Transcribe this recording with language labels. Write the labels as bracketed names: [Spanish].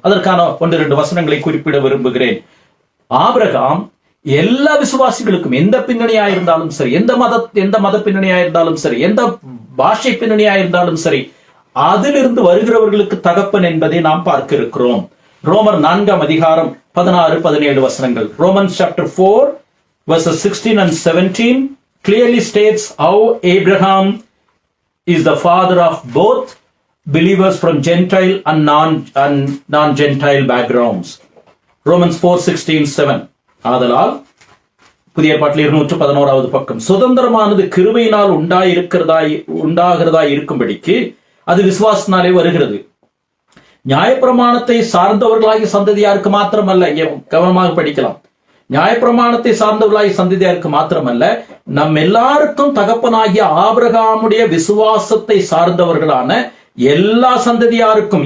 [Tamil] அதற்கான 1-2 வசனங்களை குறிப்பிட விரும்புகிறேன். ஆபிரகாம் எல்லா விசுவாசிகளுக்கும், எந்த பின்னணியா இருந்தாலும் சரி, எந்த மத பின்னணியா இருந்தாலும் சரி, எந்த பாஷை பின்னணியா இருந்தாலும் சரி, அதிலிருந்து வருகிறவர்களுக்கு தகப்பன் என்பதை நாம் பார்க்க இருக்கிறோம். ரோமர் 4ஆம் அதிகாரம் 16-17 வசனங்கள். [English] Romans chapter 4 verses 16 and 17 clearly states how Abraham is the father of both believers from Gentile and non-Gentile backgrounds. Romans 4:16-7. [Tamil] ஆதலால் புதிய ஏற்பாட்டில் 211வது பக்கம், சுதந்திரமானது கிருபையினால் உண்டாகிறதா இருக்கும்படிக்கு அது விசுவாசத்தினாலே வருகிறது. நியாயப்பிரமாணத்தை சார்ந்தவர்களாகிய சந்ததியாருக்கு மாத்திரமல்ல, இங்கே கவனமாக படிக்கலாம், நியாயப்பிரமாணத்தை சார்ந்தவர்களாகிய சந்ததியாருக்கு மாத்திரமல்ல, நம் எல்லாருக்கும் தகப்பனாகிய ஆபிரகாமுடைய விசுவாசத்தை சார்ந்தவர்களான எல்லா சந்ததியாருக்கும்.